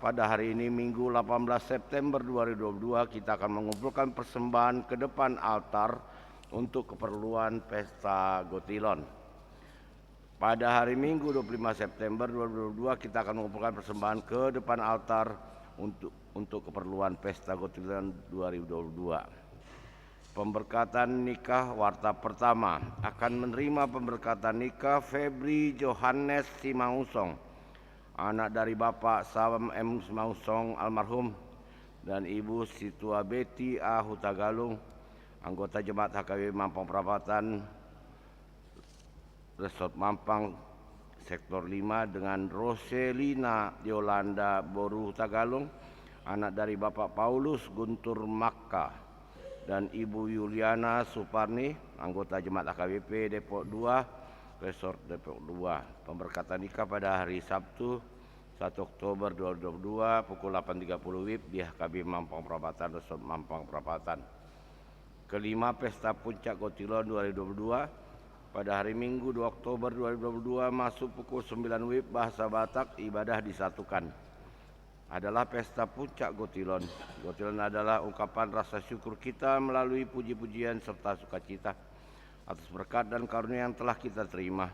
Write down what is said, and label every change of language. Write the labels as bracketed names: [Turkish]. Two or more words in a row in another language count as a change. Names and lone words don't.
[Indonesian] Pada hari ini Minggu 18 September 2022 kita akan mengumpulkan persembahan ke depan altar untuk keperluan pesta Gotilon. Pada hari Minggu 25 September 2022 kita akan mengumpulkan persembahan ke depan altar untuk keperluan pesta Gotilon 2022. Pemberkatan nikah warta pertama. Akan menerima pemberkatan nikah Febri Johannes Simausong, anak dari Bapak Sam M. Simausong almarhum, dan Ibu Situa Betty A. Hutagalung, anggota Jemaat HKBP Mampang Perapatan Resort Mampang Sektor 5, dengan Roselina Yolanda Boru Hutagalung, anak dari Bapak Paulus Guntur Makka, dan Ibu Yuliana Suparni, anggota Jemaat HKBP Depok 2, Resort Depok 2. Pemberkatan nikah pada hari Sabtu 1 Oktober 2022 pukul 8.30 WIB di HKB Mampang Perapatan, Resort Mampang Perapatan. Kelima, pesta puncak Gotilon 2022 pada hari Minggu 2 Oktober 2022 masuk pukul 9 WIB, bahasa Batak, ibadah disatukan. Adalah pesta puncak Gotilon. Gotilon adalah ungkapan rasa syukur kita melalui puji-pujian serta sukacita atas berkat dan karunia yang telah kita terima.